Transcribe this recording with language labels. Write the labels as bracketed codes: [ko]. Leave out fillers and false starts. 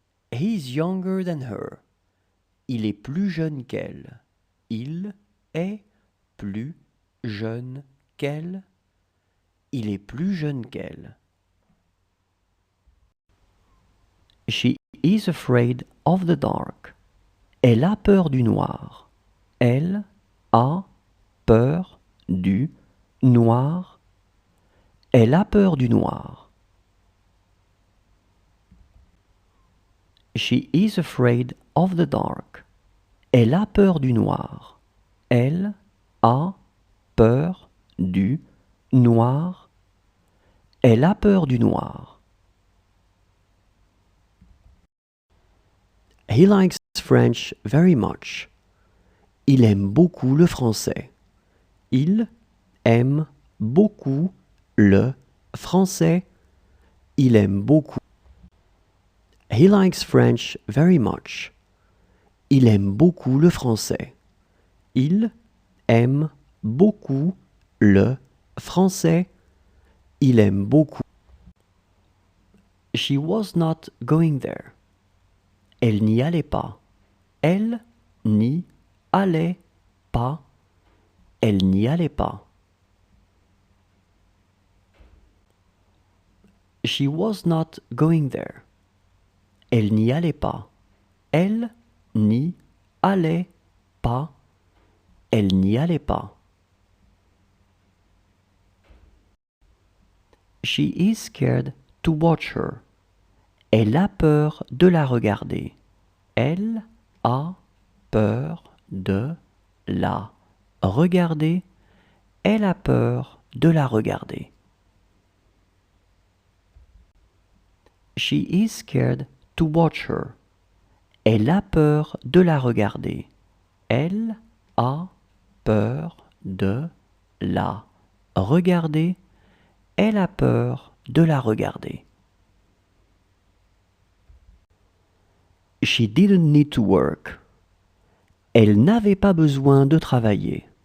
[en] He's younger than her. [fr] Il est plus jeune qu'elle. Il est plus jeune qu'elle. Il est plus jeune qu'elle. [en] She is afraid of the dark. [fr] Elle a peur du noir. Elle a peur du noir. Elle a peur du noir. [en] She is afraid of the dark. [fr] Elle a peur du noir. Elle a peur du noir. Elle a peur du noir. [en] He likes French very much. [fr] Il aime beaucoup le français. Il aime beaucoup le français. Il aime beaucoup. [en] He likes French very much. [fr] Il aime beaucoup le français. Il aime beaucoup le français. Il aime beaucoup. [en] She was not going there. [fr] Elle n'y allait pas. Elle n'y allait pas. Elle n'y allait pas. [en] She was not going there. [fr] Elle n'y allait pas. Elle n'y allait pas. Elle n'y allait pas. [en] She is scared to watch her. [fr] Elle a peur de la regarder. Elle a peur de la regarder. Elle a peur de la regarder. [en] She is scared to watch her. [fr] Elle a peur de la regarder. Elle a peur de la regarder. Elle a peur de la regarder. [en] She didn't need to work. [fr] Elle n'avait pas besoin de travailler.